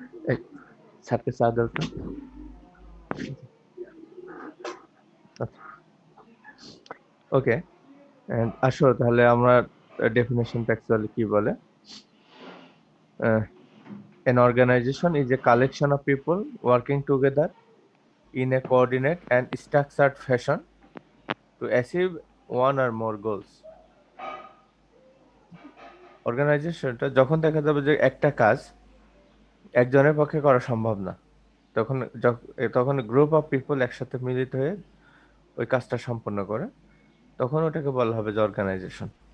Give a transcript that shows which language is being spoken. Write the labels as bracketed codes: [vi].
[bn] এই স্যারকে চা দাও তো। ওকে, আসো তাহলে আমরা ডেফিনেশনটা অ্যাকচুয়ালি কি বলে। [en] An organization is a collection of people working together in a coordinate and structured fashion to achieve one or more goals. [bn] অর্গানাইজেশনটা যখন দেখা যাবে যে একটা কাজ একজনের পক্ষে করা সম্ভব না, তখন তখন [en] group of people [bn] একসাথে মিলিত হয়ে ওই কাজটা সম্পন্ন করে, তখন ওটাকে বলা হবে যে অর্গানাইজেশন।